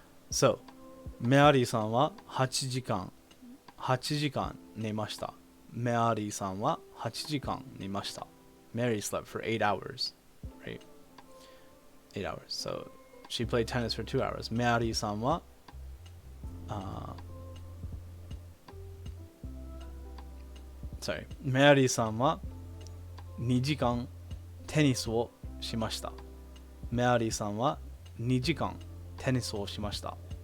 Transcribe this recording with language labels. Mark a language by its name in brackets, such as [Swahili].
[Japanese] So, メアリーさんは8時間寝ました。メアリーさんは8時間寝ました。 [English] Mary slept for 8 hours, right? 8 hours. So, she played tennis for 2 hours. [Japanese] メアリーさんはメアリーさんは2時間テニスをしました。メアリーさんは2時間テニスをしました。